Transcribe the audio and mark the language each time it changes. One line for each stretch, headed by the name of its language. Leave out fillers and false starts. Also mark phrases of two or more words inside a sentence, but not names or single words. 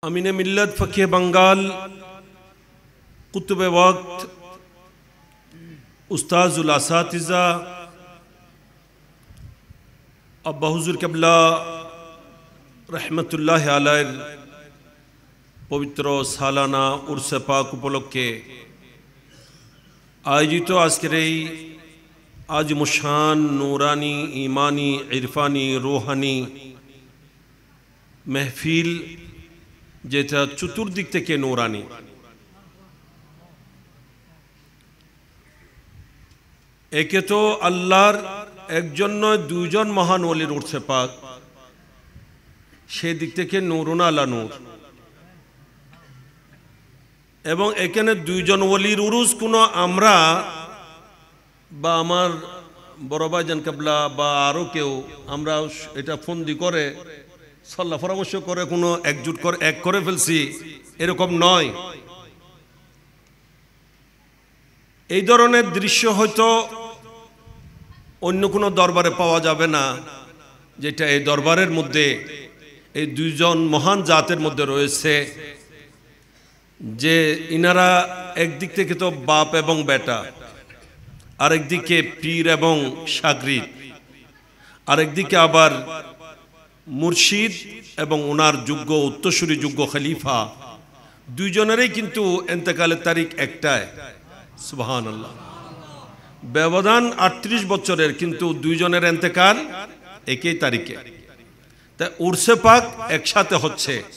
Bangla: আমিন মিল্লাত ফকিহ বাঙ্গাল কুতুব ওয়াক্ত উস্তাজুল আসাতিজা আব্বা হুজুর কিবলা রহমতুল্লাহি আলাইহ পবিত্র সালানা উরস পাক উপলক্ষে আয়োজিত আজকের আজ মুশান নূরানী ঈমানী ইরফানী রূহানী মাহফিল যেটা চতুর্দিক থেকে নূরানী একে তো আল্লাহর একজন নয় দুইজন মহান ওলির উরসে পাক সেই দিক থেকে
Arabic: نور على نور
Bangla: এবং এখানে দুইজন ওলির উরুস কোনো আমরা বা আমার বড় ভাইজান কিবলা বা আরো কেউ আমরা এটা ফন্দি করে সল্লা পরামর্শ করে কোনো একজুট করে এক করে ফেলছি এরকম নয় এই ধরনের দৃশ্য হয়তো অন্য কোনো দরবারে পাওয়া যাবে না যেটা এই দরবারের মধ্যে এই দুইজন মহান জাতের মধ্যে রয়েছে যে ইনারা একদিক থেকে তো বাপ এবং বেটা আরেকদিকে পীর এবং শাগরিদ আরেকদিকে আবার মুর্শিদ এবং ওনার যোগ্য উত্তরসূরি যোগ্য খলিফা দুইজনেরই কিন্তু ইন্তেকালের তারিখ একটাই সুবহানাল্লাহ ব্যবধান ৩৮ বছরের কিন্তু দুইজনের ইন্তেকাল একই তারিখে তাই উরসে পাক একসাথে হচ্ছে